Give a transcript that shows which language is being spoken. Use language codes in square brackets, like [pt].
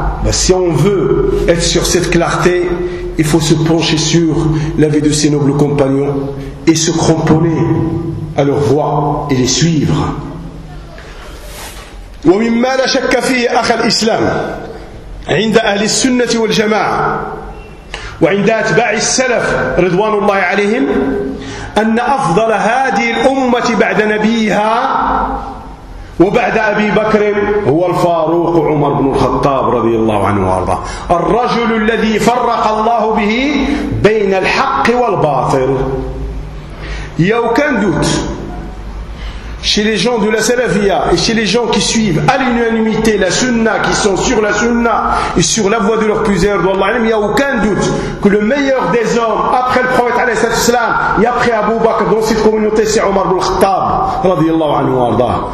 [fr] Si on veut être sur cette clarté, il faut se pencher sur la vie de ses nobles compagnons et se cramponner à leur voie et les suivre. [ar] Wa mimma la shakka fi akha al-islam عند أهل السنة والجماعة وعند أتباع السلف رضوان الله عليهم أن أفضل هذه الأمة بعد نبيها وبعد أبي بكر هو الفاروق. يتفرق عمر بن الخطاب رضي الله عنه وارضاه الرجل الذي فرق الله به بين الحق والباطل [fr] il y a aucun doute chez les gens de la salafia et chez les gens qui suivent à l'unanimité la sunna qui sont sur la sunna et sur la voie de leur plusieurs il n'y a aucun doute que le meilleur des hommes après le prophète alayhi salam et après Abu Bakr dans cette communauté c'est Omar ibn Khattab radiyallahu anhu arda